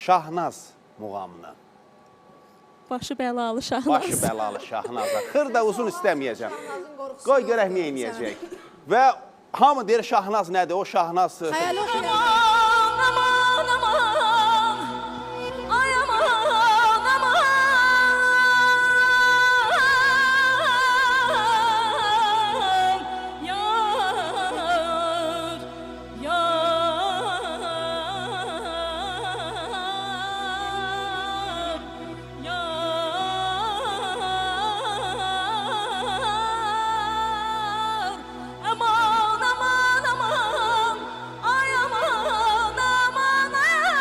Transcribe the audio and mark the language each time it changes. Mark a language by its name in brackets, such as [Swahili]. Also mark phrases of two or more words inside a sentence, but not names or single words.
[Azerbaijani] Şahnaz muğamını. Başı bəlalı Şahnaz. Başı bəlalı Şahnaza. Xır da uzun istəməyəcəm. Qoy görək nə eləyəcək. Və hamı deyir Şahnaz nədir? O Şahnaz... Hayal o şey. Aman, aman, ay aman, aman, yar, yar, yar, aman, aman, aman, ay aman, aman, ay